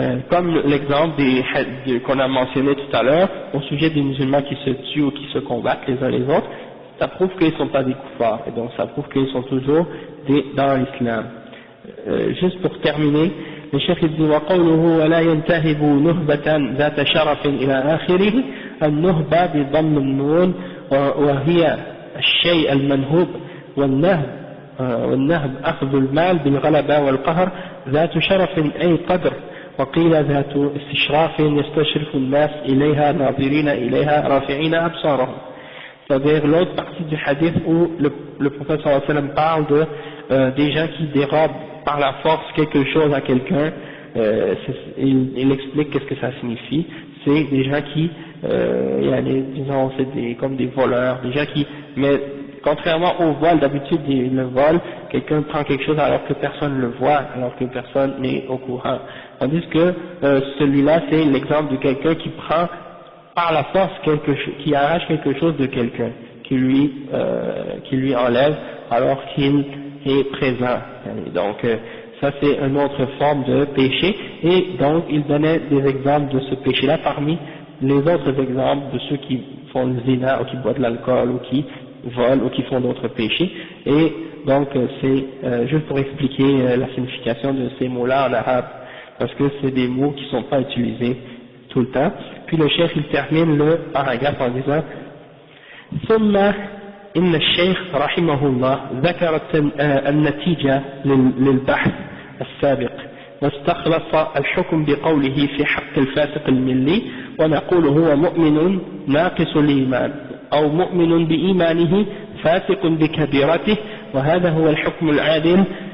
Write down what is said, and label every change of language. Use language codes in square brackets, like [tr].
[fr] Comme l'exemple qu'on a mentionné tout à l'heure au sujet des musulmans qui se tuent ou qui se combattent les uns les autres, ça prouve qu'ils ne sont pas des kuffars, et donc ça prouve qu'ils sont toujours dans l'islam. Juste pour terminer, le chef il dit [ar] وقوله ولا ينتهب نهبة ذات شرف إلى آخره النهبة بضم النون وهي الشيء المنهوب والنهب أخذ المال بالغلبة والقهر ذات شرف أي قدر وقيل ذات استشراف يستشرف الناس إليها ناظرين إليها رافعين أبصارهم. [fr] C'est-à-dire l'autre partie du hadith où le prophète sallallahu alayhi wa sallam parle des gens qui dérobent par la force quelque chose à quelqu'un, il explique qu'est-ce que ça signifie. C'est des gens qui, disons, c'est comme des voleurs, des gens qui, mais contrairement au vol, d'habitude le vol, quelqu'un prend quelque chose alors que personne ne le voit, alors que personne n'est au courant. Tandis que celui-là, c'est l'exemple de quelqu'un qui prend par la force qui arrache quelque chose de quelqu'un, qui lui enlève alors qu'il est présent. Et donc ça c'est une autre forme de péché, et donc il donnait des exemples de ce péché-là parmi les autres exemples de ceux qui font le zina ou qui boivent de l'alcool ou qui volent ou qui font d'autres péchés. Et donc c'est juste pour expliquer la signification de ces mots-là en arabe, parce que c'est des mots qui ne sont pas utilisés tout le temps. Puis le cheikh il termine le paragraphe en disant [ar] ثم إن الشيخ رحمه الله ذكر النتيجة للبحث السابق واستخلص الحكم بقوله في حق الفاسق الملي ونقول هو مؤمن ناقص الإيمان أو مؤمن بإيمانه فاسق بكبيرته وهذا هو الحكم العادل